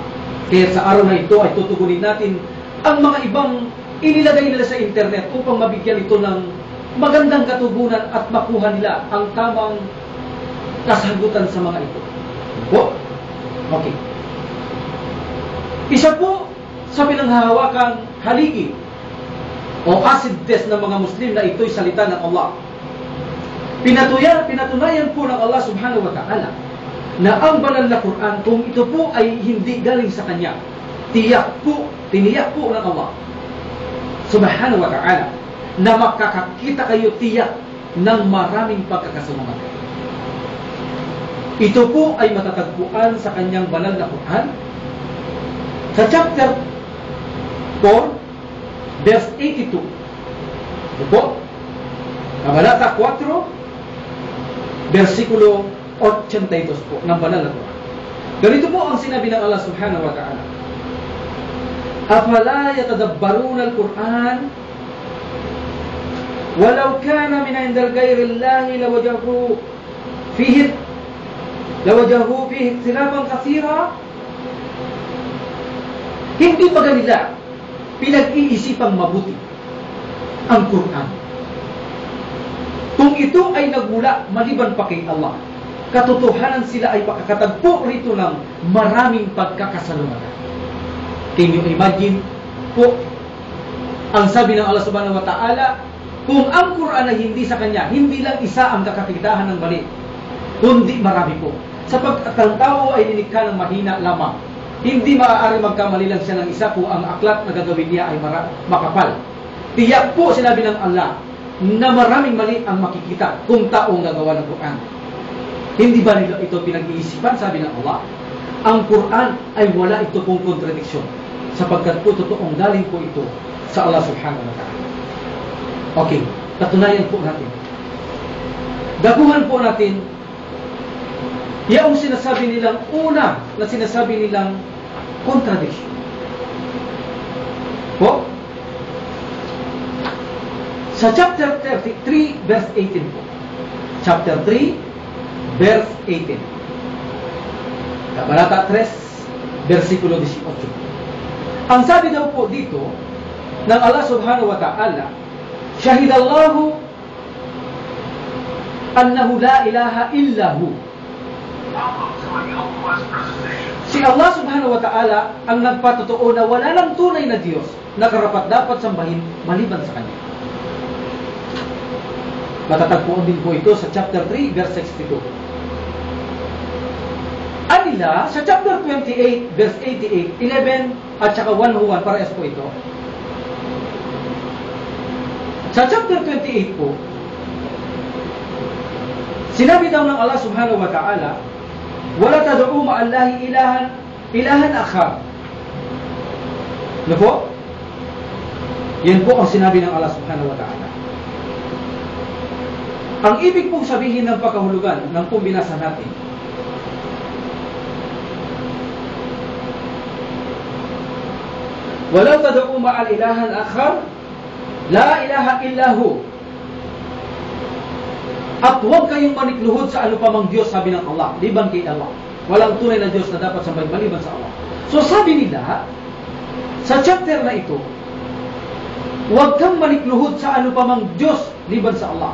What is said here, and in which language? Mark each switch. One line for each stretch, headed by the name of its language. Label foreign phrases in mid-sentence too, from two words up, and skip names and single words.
Filipino: Kaya sa araw na ito ay tutugunin natin ang mga ibang inilagay nila sa internet upang mabigyan ito ng magandang katugunan at makuha nila ang tamang kasagutan sa mga ito. Po? Okay. Isa po sa pinanghahawakang haligi o
English: acid test
Filipino: ng mga Muslim na ito'y salita ng Allah. Pinatunayan po ng Allah
Arabic: سبحانه وتعالى
Filipino: na ang banal na Quran, kung ito po ay hindi galing sa Kanya, tiniyak po ng Allah
Arabic: سبحانه وتعالى
Filipino: na makakakita kayo tiyak ng maraming pagkakasalungatan. Ito po ay matatagpuan sa Kanyang banal na Quran sa chapter 4 verse 82. Ito po, Kabalata 4 versikulo 82 po ng banal na Quran. Ganito po ang sinabi ng
Arabic: الله سبحانه وتعالى أفلا يتدبرون القرآن ولو كان من عند غير الله لوجدوا فيه اختلافا كثيرا.
Filipino: Hindi pa nila pinag-iisipang mabuti ang Quran. Kung ito ay nagmula maliban pa kay Allah, katotohanan sila ay pakakatagpo rito ng maraming pagkakasalungatan.
English: Can you imagine
Filipino: po ang sabi ng Allah
Arabic: سبحانه وتعالى,
Filipino: kung ang Quran ay hindi sa Kanya, hindi lang isa ang kakakitahan ng mali, kundi marami po. Sapagkat ang tao ay nilikha ng mahina lamang. Hindi maaari magkamali lang siya ng isa kung ang aklat na gagawin niya ay makapal. Tiyak po sinabi ng Allah na maraming mali ang makikita kung taong gagawa ng Quran. Hindi ba nila ito pinag-iisipan? Sabi ng Allah, ang Quran ay wala ito pong kontradiksyon sapagkat po totoong galing po ito sa Allah
Arabic: سبحانه وتعالى.
Filipino: Okay, patunayan po natin. Daguhan po natin yung sinasabi nilang una na sinasabi nilang contradiction. Po? Sa chapter 33 verse 18 po.
English: Chapter 3 verse 18.
Filipino: Kabalata 3 versikulo 18. Ang sabi daw po dito ng
Arabic: الله سبحانه وتعالى شهد الله أنه لا إله إلا هو.
Filipino: Si Allah subhanahu wa ta'ala ang nagpatotoo na wala lang tunay na Diyos na karapat-dapat sambahin maliban sa Kanya. Matatagpuan din po ito sa chapter 3, verse 62. Anila, sa chapter 28, verse 88, 11, at saka 101, parehas po ito. Sa chapter 28 po, sinabi daw ng
Arabic: الله سبحانه وتعالى ولا تدع مع الله إلهًا آخر.
Filipino: Ano po? Yan po ang sinabi ng Allah
Arabic: سبحانه وتعالى.
Filipino: Ang ibig pong sabihin ng pagkahulugan ng pong binasa natin,
Arabic: ولا تدع مع الإله إلهًا آخر لا إله إلا هو.
Filipino: At huwag kayong manikluhod sa anupamang Diyos, sabi ng Allah, liban kay Allah. Walang tunay na Diyos na dapat sambahin maliban sa Allah. So sabi nila, sa chapter na ito, huwag kang manikluhod sa anupamang Diyos liban sa Allah.